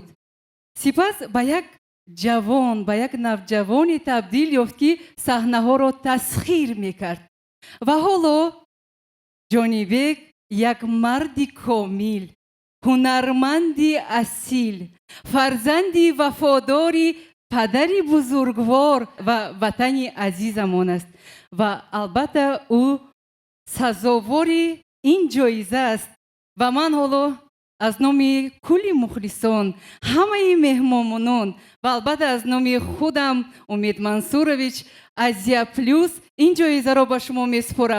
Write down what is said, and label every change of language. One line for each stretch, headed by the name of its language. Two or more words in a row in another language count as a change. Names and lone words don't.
Tajik: сипас ба як ҷавон, ба як навҷавоне табдил ёфт ки саҳнаҳоро тасхир мекард. ва ҳоло Ҷонибек як марди комил, ҳунарманди асил, фарзанди вафодоре падари бузургвор ва ватани азизамон аст ва албатта ӯ сазовори ин ҷоиза аст ва ман ҳоло аз номи кулли мухлисон ҳамаи меҳмонон ва албатта аз номи худам Умид Мансурович Азия Плюс ин ҷоизаро ба шумо месупорам.